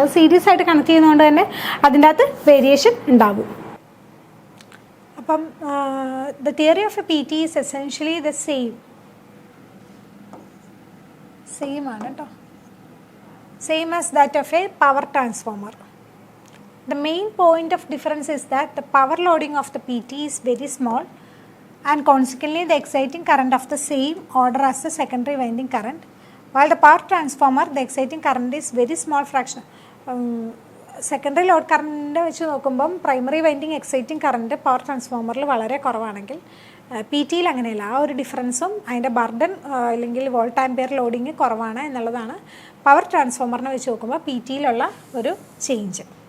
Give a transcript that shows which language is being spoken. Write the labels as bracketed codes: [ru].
[ml] അത് സീരീസ് ആയിട്ട് കണക്ട് ചെയ്യുന്നതുകൊണ്ട് തന്നെ അതിൻ്റെ അകത്ത് വേരിയേഷൻ ഉണ്ടാകും. [en] അപ്പം the theory of a PT is essentially the same [ml] ആണ് കേട്ടോ, [en] Same as that of a power transformer. The main point of difference is that the power loading of the PT is very small and consequently the exciting current of the same order as the secondary winding current, while the power transformer the exciting current is very small fraction. [ml] Secondary load കറണ്ടിൻ്റെ വെച്ച് നോക്കുമ്പം primary winding exciting current power ട്രാൻസ്ഫോമറിൽ വളരെ കുറവാണെങ്കിൽ PT അങ്ങനെയല്ല. ആ ഒരു ഡിഫറൻസും അതിൻ്റെ burden അല്ലെങ്കിൽ volt ampere loading കുറവാണ് എന്നുള്ളതാണ് പവർ ട്രാൻസ്ഫോമറിനെ വെച്ച് നോക്കുമ്പോൾ PT ഒരു ചേഞ്ച്.